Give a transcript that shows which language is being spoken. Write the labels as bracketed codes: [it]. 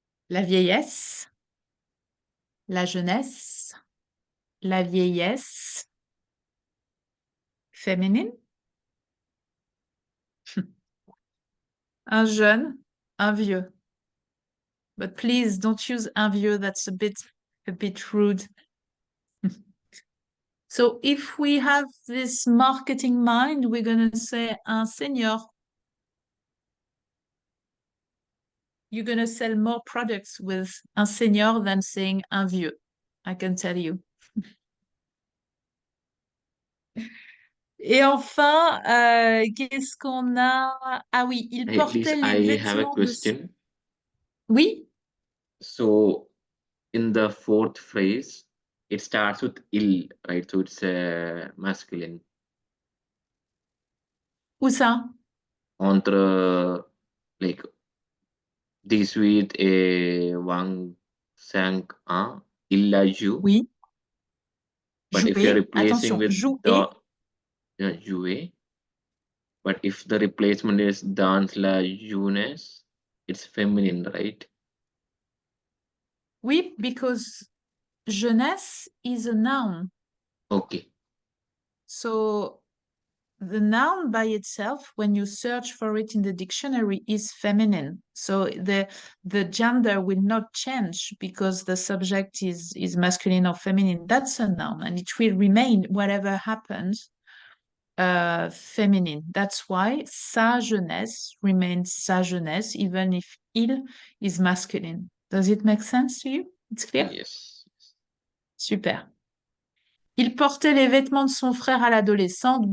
[fr] La vieillesse, la jeunesse, la vieillesse, féminine, un jeune, un vieux. [en] But please don't use un vieux, that's a bit rude. So if we have this marketing mind, we're going to say un senior. You're going to sell more products with un senior than saying un vieux, I can tell you. [fr] Et enfin, qu'est-ce qu'on a? Ah oui, il [en] Hey, please, [fr] portait les [en] I have a [fr] vêtements de... [en] question. [fr] Oui, [en] So, in the fourth phrase, it starts with il, right? So it's masculine. [fr] où ça? Entre [en] like [fr] 18 et 25 ans, il a joué. Oui. [en] But if you're replacing [fr] attention, [en] with [fr] jouer. [en] jouer, but if the replacement is dans la jeunesse, it's feminine, right? [fr] Oui, [en] because jeunesse is a noun. Okay. So the noun by itself, when you search for it in the dictionary, is feminine. So the gender will not change because the subject is masculine or feminine. That's a noun, and it will remain, whatever happens, feminine. That's why sa jeunesse remains sa jeunesse, even if il is masculine. Does it make sense to you? It's clear? Yes. Super. [fr] Il portait les vêtements de son frère à l'adolescente.